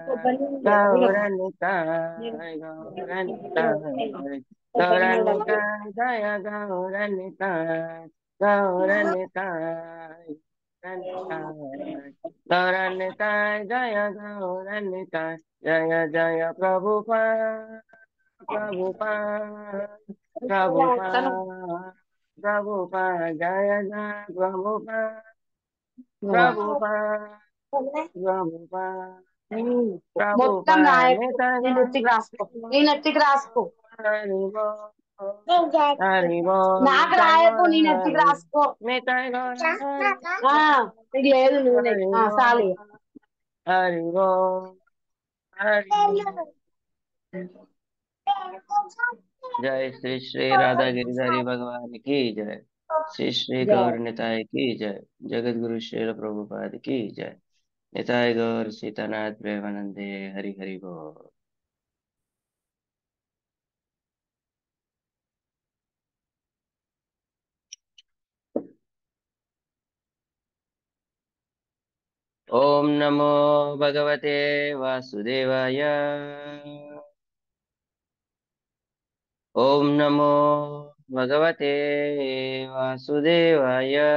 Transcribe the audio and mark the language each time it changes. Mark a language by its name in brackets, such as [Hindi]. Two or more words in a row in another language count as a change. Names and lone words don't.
[Hindi] गौरनिताय गौरनिताय गौरनिताय जय गौरनिताय, गौरनिताय गौरनिताय गौरनिताय जय गौरनिताय, जय जय प्रभुपाद प्रभुपाद प्रभुपाद प्रभुपाद जय जय प्रभुपाद प्रभुपाद प्रभुपाद [Telugu] మొత్తం [Hindi] प्रभुपाद [Telugu] రాయకు, నీ [Hindi] नित्य [Telugu] నెత్తికి రాసుకో, నీ నెత్తికి రాసుకో. [Hindi] हरि बोल हरि बोल [Telugu] నాకు [Hindi] नित्य [Telugu] రాయకు, [Hindi] गौर [Telugu] నీ నెత్తికి [Hindi] हरि [Telugu] రాసుకో. [Hindi] नित्य गौर हरि [Telugu] ఆ నీకు లేదు నూనె. [Hindi] हरि [Telugu] సాలి. [Hindi] बोल हरि बोल हरि बोल, जय श्री श्री राधा गिरिधारी भगवान की जय, श्री श्री गौर निताय की जय, जगत गुरु श्रील प्रभुपाद की जय, निताय गौर सीतानाथ प्रेमानंदे, हरि हरि बोल। [Sanskrit] ओम नमो भगवते वासुदेवाय, ओम नमो भगवते वासुदेवाय,